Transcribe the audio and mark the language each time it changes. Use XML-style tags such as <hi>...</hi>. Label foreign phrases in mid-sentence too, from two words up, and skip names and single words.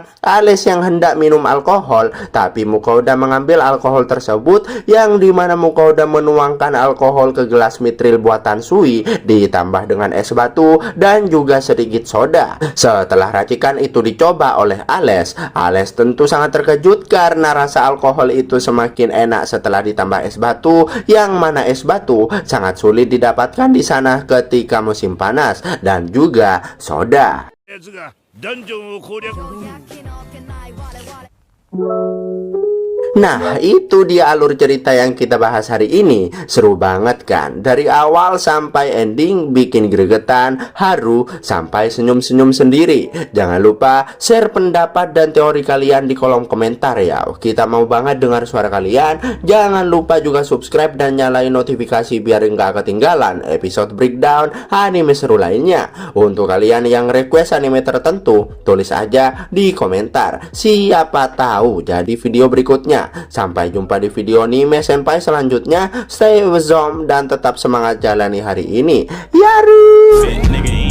<id>Ales yang hendak minum alkohol, tapi Mukhoda mengambil alkohol tersebut, yang dimana Mukhoda menuangkan alkohol ke gelas mitril buatan Sui, ditambah dengan es batu dan juga sedikit soda. Setelah racikan itu dicoba oleh Ales, Ales tentu sangat terkejut karena rasa alkohol itu semakin enak setelah ditambah es batu, yang mana es batu sangat sulit didapatkan di sana ketika musim panas, dan juga soda.</id> <ja>やつがダンジョンを攻略</ja> <id>Nah, itu dia alur cerita yang kita bahas hari ini. Seru banget kan? Dari awal sampai ending bikin gregetan, haru, sampai senyum-senyum sendiri. Jangan lupa share pendapat dan teori kalian di kolom komentar ya. Kita mau banget dengar suara kalian. Jangan lupa juga subscribe dan nyalain notifikasi biar nggak ketinggalan episode breakdown anime seru lainnya. Untuk kalian yang request anime tertentu, tulis aja di komentar. Siapa tahu jadi video berikutnya. Sampai jumpa di video anime senpai selanjutnya.</id> <en>Stay with</en> <id>Zom dan tetap semangat jalani hari ini. Yaru!</id>